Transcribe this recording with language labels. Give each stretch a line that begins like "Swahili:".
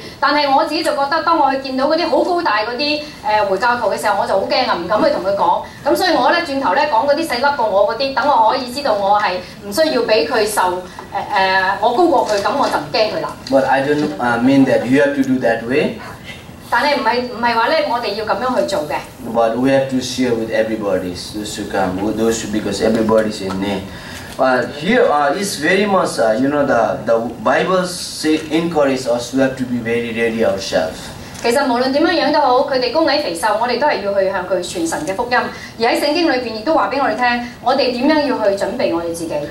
Cantonese: 但係我自己就覺得，當我去見到嗰啲好高大嗰啲回教徒嘅時候，我就好驚啊，唔敢去同佢講。咁所以我咧轉頭咧講嗰啲細粒過我嗰啲，等我可以知道我係唔需要俾佢受我高過佢，咁我就唔驚佢啦。
English: But I don't mean that you have to do that way.
Cantonese: 但係唔係話咧，我哋要咁樣去做嘅。
English: But we have to share with everybody, those who come, because everybody's in need. But here is very much, the Bible encourages us to have to be very ready ourselves.
Cantonese: 其實無論點樣都好，佢哋高矮肥瘦，我哋都係要去向佢傳神嘅福音。而喺聖經裏邊亦都話俾我哋聽，我哋點樣要去準備我哋自己。